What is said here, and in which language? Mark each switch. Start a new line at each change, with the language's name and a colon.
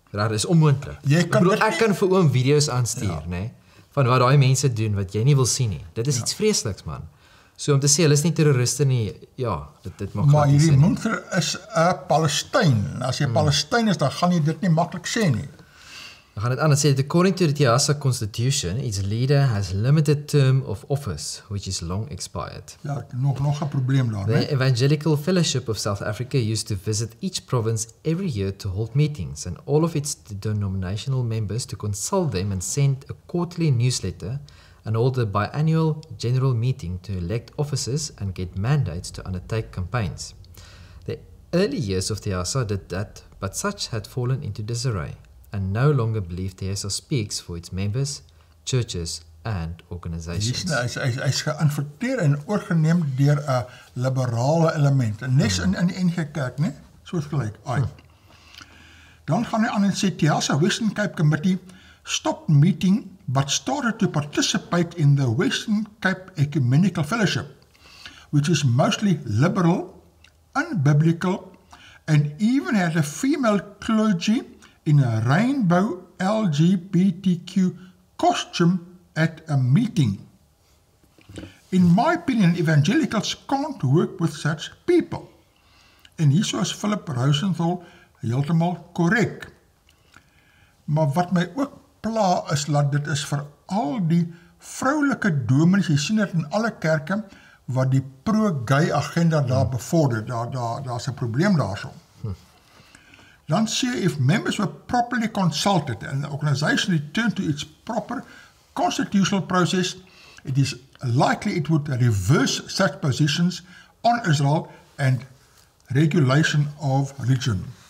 Afrikaans: Dit is onmoontlik. Ek kan vir oom video's aanstuur, nê, van wat daai mense doen wat jy nie wil sien nie. Dit is iets vreesliks, man. So om te sê hulle is nie terroriste nie, ja, dit mag maar hierdie Munther is 'n Palestyn. As jy Palestyn is, dan gaan jy dit nie maklik sê nie. We gaan het aan, het sê,
English: according to the TEASA constitution, its leader has limited term of office, which is long expired.
Afrikaans: Ja, nog 'n probleem daar,
English: The Evangelical Fellowship of South Africa used to visit each province every year to hold meetings, and all of its denominational members to consult them and send a quarterly newsletter and hold a biannual general meeting to elect officers and get mandates to undertake campaigns. The early years of TEASA did that, but such had fallen into disarray, and no longer believe TEASA speaks for its members, churches, and organizations.
Afrikaans: Hy is geïnfiltreer en oorgeneem deur 'n liberale element. En nes in die NG Kerk, né? Soos gelyk. Dan gaan hy aan en sê
English: TEASA Western Cape Committee stopped meeting but started to participate in the Western Cape Ecumenical Fellowship, which is mostly liberal, unbiblical, and even had a female clergy in a rainbow LGBTQ costume at a meeting. In my opinion, evangelicals can't work with such people.
Afrikaans: En hierso is Philip Rosenthal heeltemal korrek. Maar wat my ook pla is, dat dit is vir al die vroulike dominees, jy sien dit in alle kerke, wat die pro-gay agenda daar bevorder, daar's 'n probleem daarso. Dan sê
English: if members were properly consulted and the organization returned to its proper constitutional process, it is likely it would reverse such positions on Israel and regulation of religion.